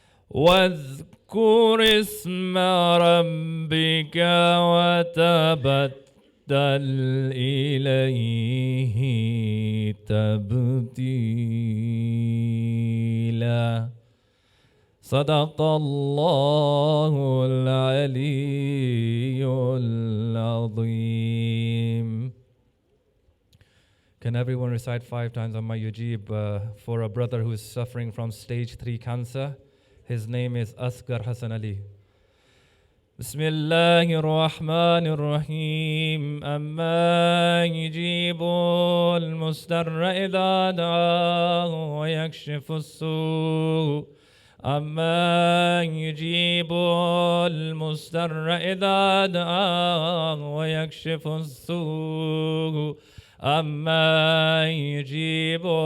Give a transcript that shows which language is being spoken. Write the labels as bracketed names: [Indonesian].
[Arabic] واذكر اسم ربك وتبتل إليه تبتيلا صدق الله العلي العظيم. [English] Can everyone recite 5 times Amma Yujib for a brother who is suffering from stage 3 cancer? His name is Asghar Hassan Ali. [Arabic] بسم الله الرحمن الرحيم أما يجيب المضطر إذا دعاه ويكشف السوء أما يجيب المضطر إذا دعاه ويكشف السوء أما يجيب